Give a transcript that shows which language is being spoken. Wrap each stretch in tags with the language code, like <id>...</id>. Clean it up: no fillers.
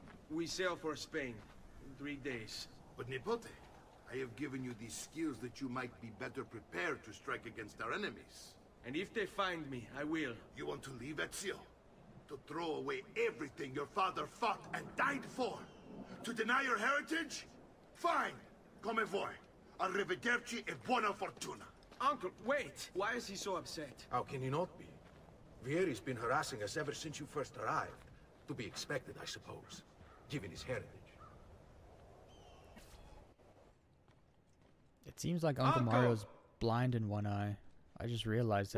<en>We sail for Spain in 3 days. But Nipote, I have given you these skills that you might be better prepared to strike against our enemies. And if they find me, I will. You want to leave, Ezio? To throw away everything your father fought and died for? To deny your heritage? Fine!</en> <it>Come vuoi. Arrivederci e buona fortuna.</it> <en>Uncle, wait! Why is he so upset? How can he not be? Vieri's been harassing us ever since you first arrived. To be expected, I suppose, given his heritage. It seems like Uncle Mario's blind in one eye. I just realized that</en>